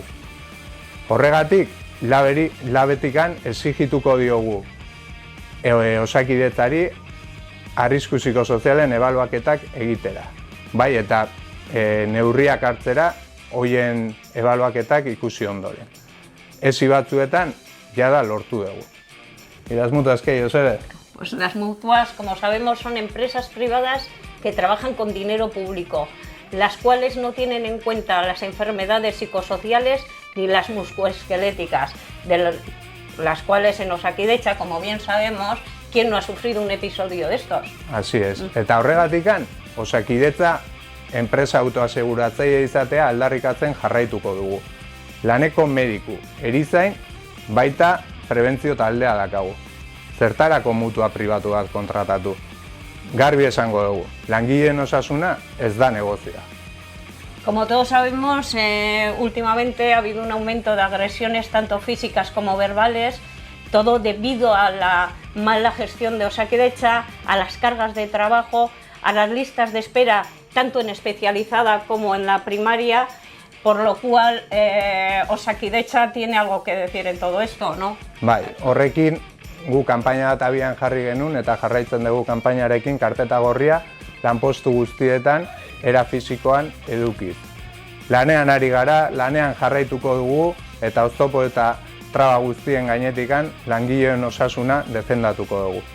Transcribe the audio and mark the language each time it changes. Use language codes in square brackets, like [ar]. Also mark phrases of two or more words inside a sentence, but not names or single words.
[eu] Horregatik, labetikan exigituko diogu Osakidetzari arrisku psikosozialen ebaluaketak egitera. Bai, eta neurriak hartzera hoien ebaluaketak ikusi ondoren. Ezi batzuetan, jada lortu dugu. [es] ¿Y las mutuas qué, José? Pues las mutuas, como sabemos, son empresas privadas que trabajan con dinero público, las cuales no tienen en cuenta las enfermedades psicosociales ni las musculoesqueléticas, de las cuales en Osakidetza, como bien sabemos, ¿quién no ha sufrido un episodio de estos? Así es. [eu] Eta horregatikan, Osakidetza enpresa autoaseguratzaile izatea aldarrikatzen jarraituko dugu. Laneko mediku, erizain, baita prebentzio taldea dakagu. Zertarako mutua pribatu bat kontratatu. Garbi esango dugu, langileen osasuna ez da negozioa. [es] Como todos sabemos, últimamente ha habido un aumento de agresiones tanto físicas como verbales, todo debido a la mala gestión de Osakidetza, a las cargas de trabajo, a las listas de espera tanto en especializada como en la primaria, por lo cual Osakidetza tiene algo que decir en todo esto, ¿no? [eu] Bai, horrekin gu kanpaina bat abian jarri genuen eta jarraitzen dugu kanpainarekin karpeta gorria lanpostu guztietan era fisikoan edukiz. Lanean ari gara, lanean jarraituko dugu eta oztopo eta traba guztien gainetikan langileen osasuna defendatuko dugu.